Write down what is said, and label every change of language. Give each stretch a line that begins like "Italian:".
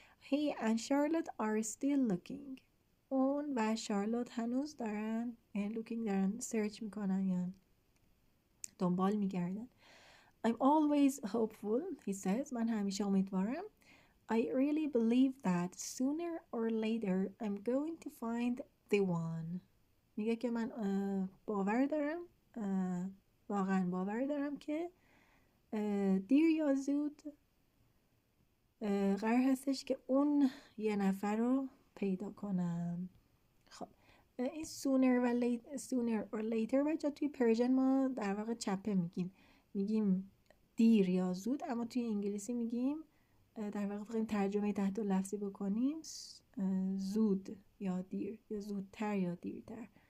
English: He and Charlotte are still looking.
Persian: اون و شارلوت هنوز دارن looking دارن سرچ میکنن یا دنبال میگردن.
English: I'm always hopeful, he says.
Persian: من همیشه امیدوارم.
English: I really believe that sooner or later I'm going to find the one.
Persian: میگه که من باور دارم واقعا باور دارم که دیر یا زود قرار هستش که اون یه نفر رو پیدا کنم. خب این
English: sooner or later
Persian: بچه توی پرژن ما در واقع چپه میگیم دیر یا زود، اما توی انگلیسی میگیم در واقع بخوایم ترجمه تحت لفظی بکنیم زود یا دیر یا زودتر یا دیرتر.